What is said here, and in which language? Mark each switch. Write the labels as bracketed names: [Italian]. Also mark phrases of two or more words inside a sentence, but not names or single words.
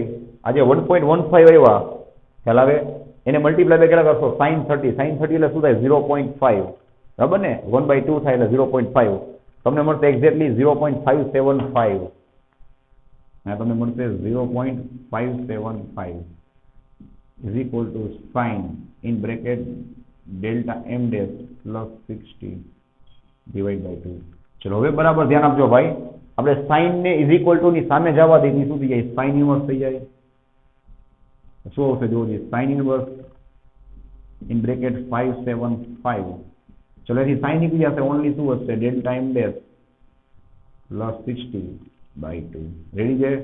[Gujarati] આજે 1.15 આવ્યા, ખ્યાલ આવે? એને [English] multiply by [Gujarati] કેટલા કરશો? સાઇન 30. સાઇન 30 એટલે શું થાય? 0.5, બરાબર ને? 1/2 થાય એટલે 0.5. તમને મળશે [English] exactly 0.575. [Gujarati] તમને મળશે [English] 0.575 is equal to sin in bracket delta m dash plus 60 divided by 2. [Gujarati] ચલો હવે બરાબર ધ્યાન આપજો ભાઈ, આપણે sin ને [English] is equal to [Gujarati] ની સામે જવા દઈએ, શું થઈ જાય? [English] sin inverse [Gujarati] થઈ જાય. શું આવશે જોજો? [English] sin inverse in bracket 575. [Gujarati] ચલો એથી sin નીકળી જશે, ઓનલી શું હશે? [English] delta m dash plus [Gujarati] 60/2. રેડી છે?